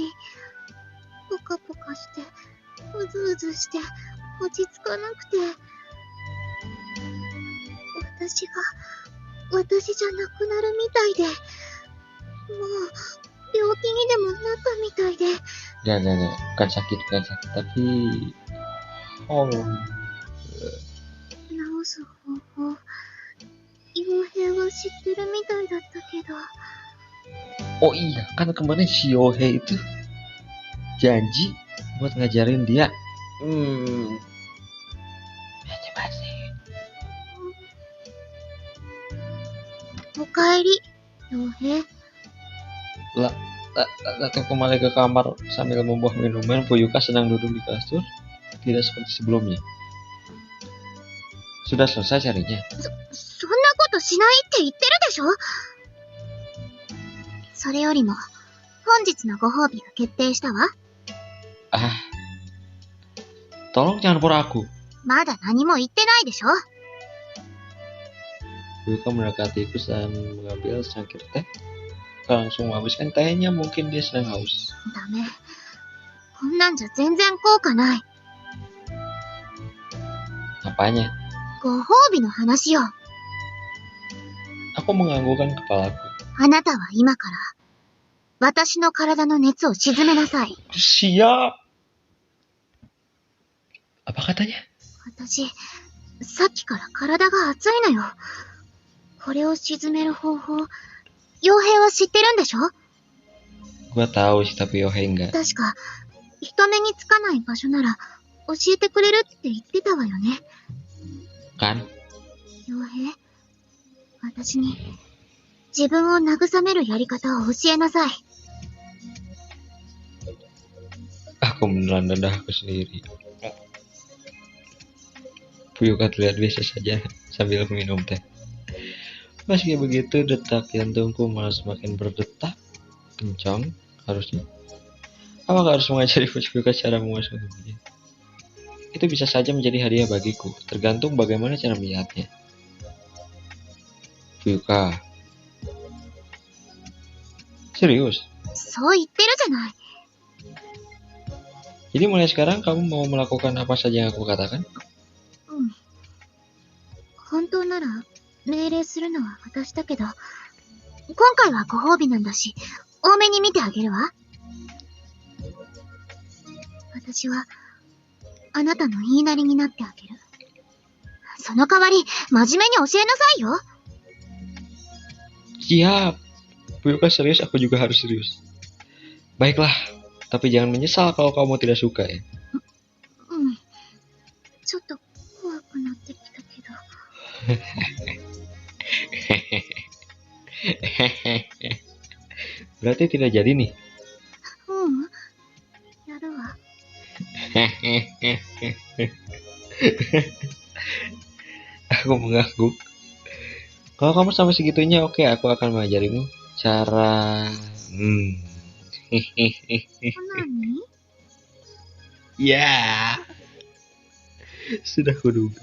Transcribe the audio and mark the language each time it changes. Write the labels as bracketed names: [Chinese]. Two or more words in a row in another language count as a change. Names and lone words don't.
[Japanese] ポカポカして、うずうずして、落ち着かなくて。私じゃなくなるみたいで。もう、病気にでもなったみたいで。 [Indonesian] Gak. Bukan sakit. Tapi... Oh. [Japanese] 治す方法、傭兵は知ってるみたいだったけど。 [Indonesian] Oh iya, kan kemarin si Yohei itu janji buat ngajarin dia. Basi-basi. [Japanese] おかえり、傭兵。 [Indonesian] Lalu kembali ke kamar sambil membuah minuman. Puyuka sedang duduk di kasur, tidak seperti sebelumnya. Sudah selesai carinya. [Japanese] そんなことしないって言ってるでしょ。それよりも、本日のご褒美が決定したわ。 [Indonesian] Tolong jangan pura aku. [Japanese] まだ何も言ってないでしょ。 [Indonesian] Puyuka mendekatiku dan mengambil secangkir teh. Langsung menghabiskan tehnya, mungkin dia sedang haus. [Japanese] ダメ。こんなんじゃ全然効果ない。 [Indonesian] Apanya? [Japanese] ご褒美の話よ。 [Indonesian] Aku menganggukkan kepalaku. [Japanese] あなたは今から、私の体の熱を鎮めなさい。 [Indonesian] Siap. Apa katanya? [Japanese] 私、さっきから体が熱いのよ。これを鎮める方法、傭兵は知ってるんでしょ。 [Indonesian] Gua tahu sih, tapi Yohei enggak. [Japanese] 確か、人目につかない場所なら、教えてくれるって言ってたわよね。 [Indonesian] Kan? [Japanese] 傭兵、私に、自分を慰めるやり方を教えなさい。 [Indonesian] Aku menelan dadahku sendiri. Puyuka terlihat biasa saja sambil minum teh. Meski begitu, detak jantungku malah semakin berdetak kencang. Harusnya. Apakah harus mengajari Puyuka cara menguasai tubuhnya? Itu bisa saja menjadi hadiah bagiku, tergantung bagaimana cara melihatnya. Puyuka. Serius? [Japanese] そう言ってるじゃない。 [Indonesian] Jadi mulai sekarang kamu mau melakukan apa saja yang aku katakan? [Japanese] うん。本当なら、命令するのは私だけど、今回はご褒美なんだし、多めに見てあげるわ。私は、あなたの言いなりになってあげる。その代わり、真面目に教えなさいよ。 [Indonesian] Siap. Buyuka serius, aku juga harus serius. Baiklah, tapi jangan menyesal kalau kamu tidak suka ya. [Japanese] うん。ちょっと怖くなってきたけど。 [Indonesian] Berarti tidak jadi nih. [Japanese] うん。やるわ。 [Indonesian] Aku mengangguk. Kalau kamu sampai segitunya, oke, aku akan mengajarimu cara. [Japanese] 何 [Indonesian] Ya, sudah kuduga.